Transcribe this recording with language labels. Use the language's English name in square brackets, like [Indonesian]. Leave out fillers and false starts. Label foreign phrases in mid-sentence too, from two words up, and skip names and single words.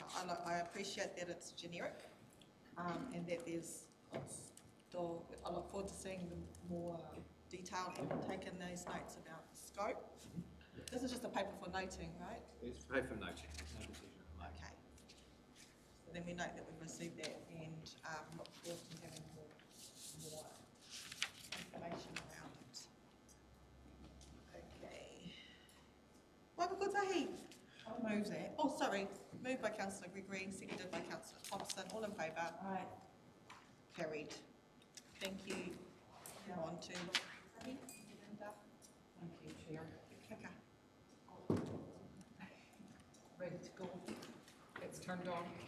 [English] I appreciate that it's generic and that there's I look forward to seeing the more detail and taking those notes about the scope. This is just a paper for noting, right? It's paper for noting. No decision. Okay. So then we note that we've received that and look forward to having more information around it. Okay. Waka Kotahi. I'll move that. Oh, sorry. Moved by Councillor Gregory, seconded by Councillor Thompson. All in favour? Aye. Carried. Thank you. Now on to Thank you, Chair. Kaka. Right, ready to go. It's turned on.